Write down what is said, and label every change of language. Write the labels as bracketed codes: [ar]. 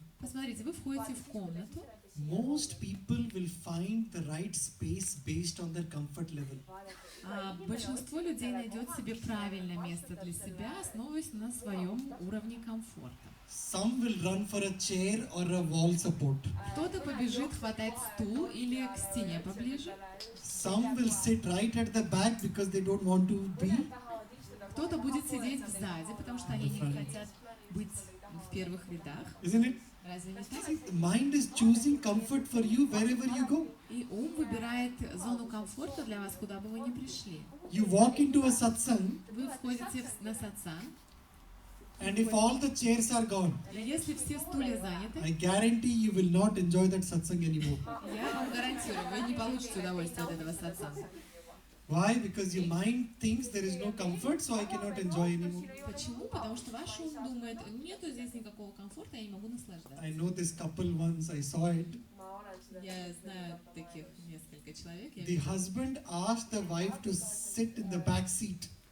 [ru] Посмотрите, вы входите в комнату, [en] most people will find the right space based on their comfort level. [ru] большинство людей найдет себе правильное место для себя, основываясь на своем уровне комфорта. [en] Some will run for a chair or a wall support. [ru] Кто-то побежит хватать стул или к стене поближе, [en] Some will sit right at the back because they don't want to be. [ru] кто-то будет сидеть сзади, потому что они не хотят быть в первых рядах. [en] Isn't it? [ru] Разве не так? [en] See, the mind is choosing comfort for you wherever you go. [ru] И ум выбирает зону комфорта для вас, куда бы вы ни пришли. [en] You walk into a satsang, [ru] Вы входите на сатсан, [en] and if all the chairs are gone, [ru] и если все стулья заняты, [en] I guarantee you will not enjoy that satsang anymore. [ru] я вам гарантирую, вы не получите удовольствие от этого сатсанга. [en] Why? Because your mind thinks there is no comfort, so I cannot enjoy anymore. [ru] Почему? Потому что ваш ум думает, нету здесь никакого комфорта, я не могу наслаждаться. [en] I know this couple once, I saw it. [ru] Я знаю таких несколько человек. Я [en] The husband asked the wife to sit in the back seat.